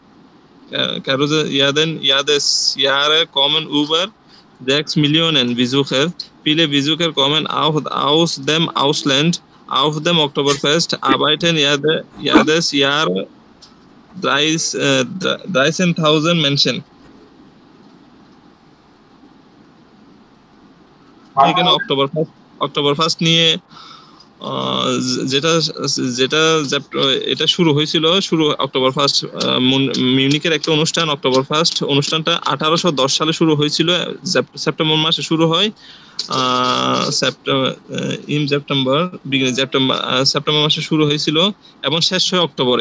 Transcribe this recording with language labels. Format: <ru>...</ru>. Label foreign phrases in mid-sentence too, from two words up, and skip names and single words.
<de>Jedes Jahr kommen über 6 Millionen Besucher. Viele Besucher kommen auch aus dem Ausland. Auf dem Oktoberfest arbeiten jedes Jahr 13.000 Menschen.</de> <bn>এখানে অক্টোবরফেস্ট নিয়ে যেটা এটা শুরু হয়েছিল, অক্টোবরফেস্ট মিউনিকের একটা অনুষ্ঠান। অক্টোবরফেস্ট অনুষ্ঠানটা 1810 সালে শুরু হয়েছিল, সেপ্টেম্বর মাসে শুরু হয়, সেপ্টেম্বর মাসে শুরু হয়েছিল এবং শেষ হয় অক্টোবরে।</bn>